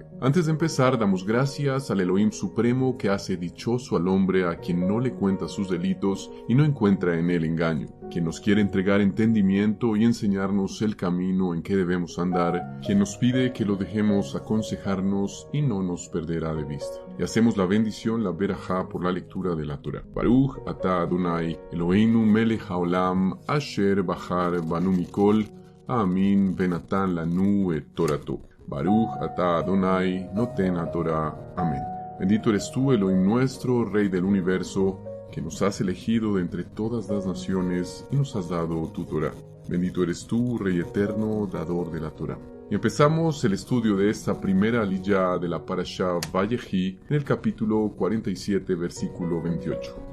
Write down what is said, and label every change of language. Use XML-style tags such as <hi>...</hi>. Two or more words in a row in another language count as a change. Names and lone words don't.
<es>Antes de empezar, damos gracias al Elohim Supremo que hace dichoso al hombre a quien no le cuenta sus delitos y no encuentra en él engaño, quien nos quiere entregar entendimiento y enseñarnos el camino en que debemos andar, quien nos pide que lo dejemos aconsejarnos y no nos perderá de vista. Y hacemos la bendición, la verajá, por la lectura de la Torah.</es> <he>ברוך אתה אדוני אלוהינו מלך העולם אשר בחר בנו מכל העמים ונתן לנו את תורתו. ברוך אתה אדוני נותן התורה.</he> <es>Amén. Bendito eres tú, Elohim nuestro, Rey del universo, que nos has elegido de entre todas las naciones y nos has dado tu Torah. Bendito eres tú, Rey eterno, dador de la Torah. Y empezamos el estudio de esta primera aliyá de la Parashá Vayehi en el capítulo 47, versículo 28.</es>